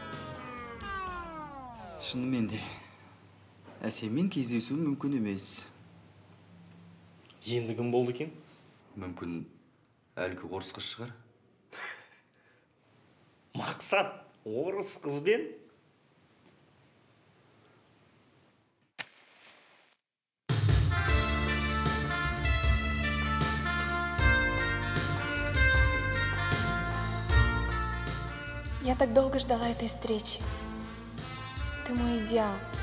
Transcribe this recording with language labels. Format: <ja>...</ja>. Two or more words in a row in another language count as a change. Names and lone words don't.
<kk>Шынымен де, әсеммен кездесу мүмкін емес. Енді кім болды екен? Мүмкін әлгі орыс қыз шығар. Мақсат, орыс қызбен?</kk> <ru>Я так долго ждала этой встречи. Ты мой идеал.</ru>